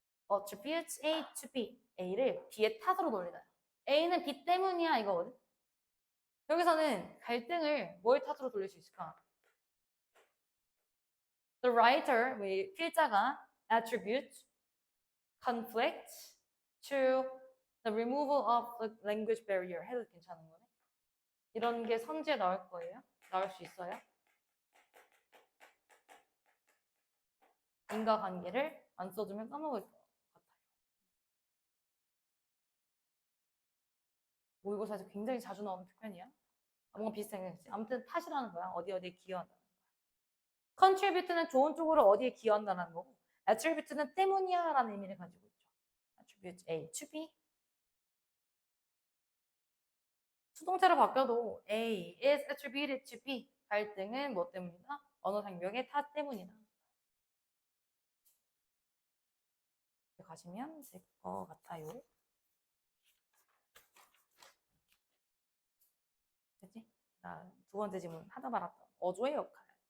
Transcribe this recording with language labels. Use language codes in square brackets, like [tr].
[en] attribute A to B [ko] A를 B의 탓으로 돌리나요? A는 B 때문이야 이거거든. 여기서는 갈등을 뭘 탓으로 돌릴 수 있을까? [en] The writer, [ko] 필자가 [en] attribute conflict to the removal of the language barrier [ko] 해도 괜찮은 거네. 이런 게 선지에 나올 거예요. 나올 수 있어요. 인과관계를 안 써주면 까먹을 것 같아요. 모의고사에서 굉장히 자주 나오는 표현이야. 뭔가 비슷하겠지. 아무튼 탓이라는 거야. 어디에 기여한다. contribute는 좋은 쪽으로 어디에 기여한다는 거고 attribute는 때문이야 라는 의미를 가지고 있죠. [en] attribute A to B. [ko] 수동태로 바뀌어도 [en] A is attributed to B. [ko] 갈등은 뭐 때문이다? 언어 장벽의 탓 때문이다. 가시면 될 것 같아요. 그치? 자, 두 번째 질문 하다 말았던 어조의 역할.